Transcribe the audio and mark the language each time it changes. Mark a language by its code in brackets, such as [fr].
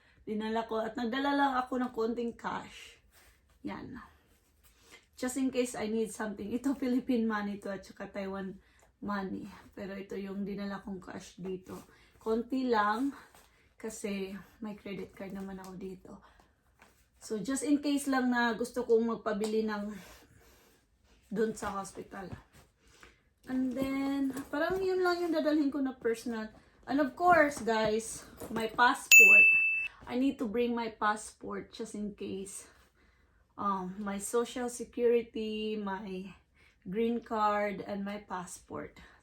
[tl] Dinala ko at nagdala lang ako ng konting cash. Yan. [en] Just in case I need something. [tl] Ito Philippine money to at saka Taiwan money. Pero ito yung dinala kong cash dito. Konti lang kasi may credit card naman ako dito. So [en] just in case [tl] lang na gusto kong magpabili ng doon sa hospital. And then, parang yun lang yung dadalhin ko na personal. [en] And of course, guys, my passport. I need to bring my passport just in case. My social security, my green card, and my passport.